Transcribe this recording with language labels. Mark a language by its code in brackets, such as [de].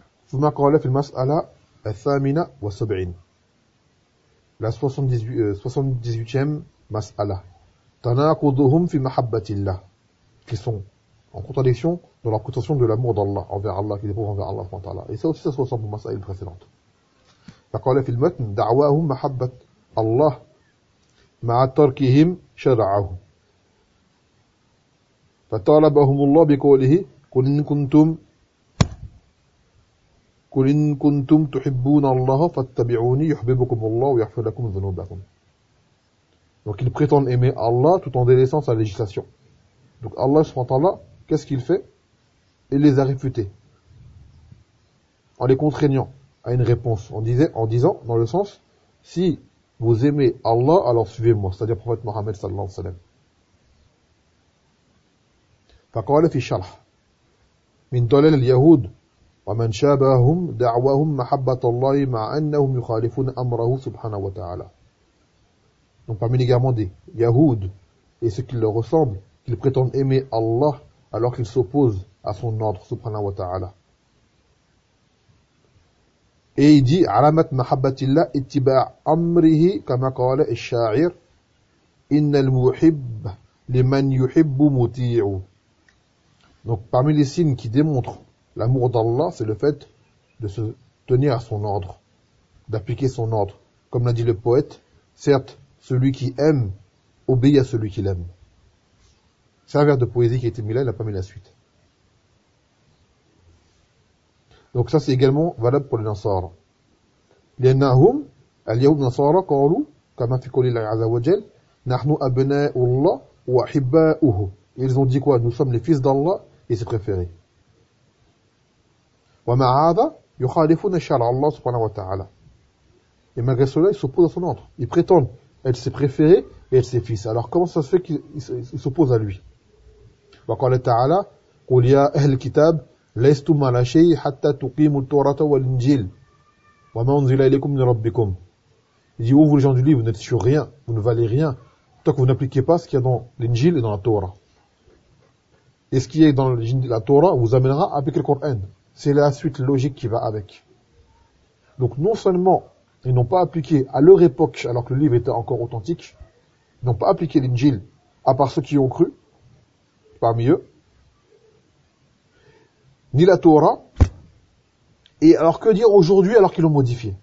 [ar] ثم قال في المسألة الثامنة والسبعين لا 78 مسألة تناقضهم في محبة الله [fr] qui sont en contradiction dans leur contention de l'amour d'Allah envers Allah qui dépouvent envers Allah et ça aussi ça se ressemble aux مسألة précédentes. [ar] فقال في المتن دعواهم محبة الله مع تركهم شرعه فطالبهم الله بقوله قل إن كنتم قل إن كنتم تحبون الله فاتبعوني يحببكم الله ويغفر لكم ذنوبكم. [fr] Donc ils prétendent aimer Allah tout en délaissant sa législation. Donc Allah subhanahu wa ta'ala, qu'est-ce qu'il fait? Il les a réfutés en les contraignant à une réponse en disant dans le sens, si vous aimez Allah alors suivez-moi, c'est-à-dire prophète Mohammed sallallahu alayhi wa sallam. [ar] فقال في شرح من دلال اليهود ومن شابههم دعواهم محبة الله مع أنهم يخالفون أمره سبحانه وتعالى. [fr] Donc parmi les guerres des Yahoud et ceux qui leur ressemblent, qu'ils prétendent aimer Allah alors qu'ils s'opposent à son ordre subhanahu wa ta'ala. Et il dit [ar] علامة محبة الله اتباع أمره كما قال الشاعر إن المحب لمن يحب مطيع. [fr] Donc parmi les signes qui démontrent l'amour d'Allah, c'est le fait de se tenir à son ordre, d'appliquer son ordre. Comme l'a dit le poète, certes, celui qui aime obéit à celui qui l'aime. C'est un vers de poésie qui a été mis là, il n'a pas mis la suite. Donc ça, c'est également valable pour les Nasara. [ar] لأنهم اليهود نصارى قالوا كما في قول الله عز وجل نحن أبناء الله وأحباؤه. [fr] Ils ont dit quoi? Nous sommes les fils d'Allah et ses préférés. [ar] ومع هذا يخالفون شرع الله سبحانه وتعالى. [fr] Et malgré cela, ils s'opposent à son ordre. Ils prétendent être ses préférés et être ses fils. Alors comment ça se fait qu'ils s'opposent à lui? [ar] وقال تعالى قل يا أهل الكتاب لستم على شيء حتى تقيموا التوراة والإنجيل وما أنزل إليكم من ربكم [fr] Il dit, oh, vous les gens du livre, vous n'êtes sur rien, vous ne valez rien, tant que vous n'appliquez pas ce qu'il y a dans l'Injil et dans la Torah. Et ce qui est dans la Torah vous amènera à appliquer le Coran. C'est la suite logique qui va avec. Donc non seulement ils n'ont pas appliqué à leur époque, alors que le livre était encore authentique, ils n'ont pas appliqué l'Injil, à part ceux qui ont cru, parmi eux, ni la Torah, et alors que dire aujourd'hui alors qu'ils l'ont modifié?